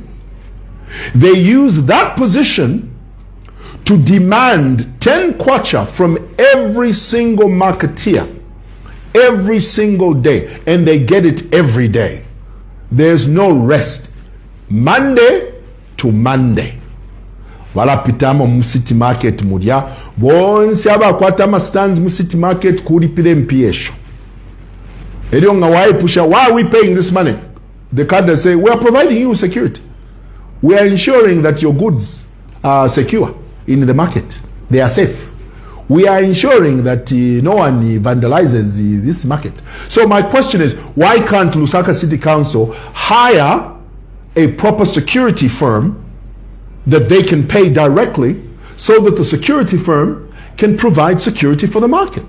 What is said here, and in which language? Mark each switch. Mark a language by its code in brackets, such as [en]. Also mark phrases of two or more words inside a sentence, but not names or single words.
[en] They use that position to demand 10 kwacha from every single marketeer every single day, and they get it every day. There's no rest. Monday to Monday. [bem] Walapitamo mu City Market mudia bonse abakwata ama stands mu City Market kulipira mpiesho. Elio nga waipusha, [en] why are we paying this money? The cadres say, we are providing you security. We are ensuring that your goods are secure in the market. They are safe. We are ensuring that no one vandalizes this market. So my question is, why can't Lusaka City Council hire a proper security firm that they can pay directly so that the security firm can provide security for the market?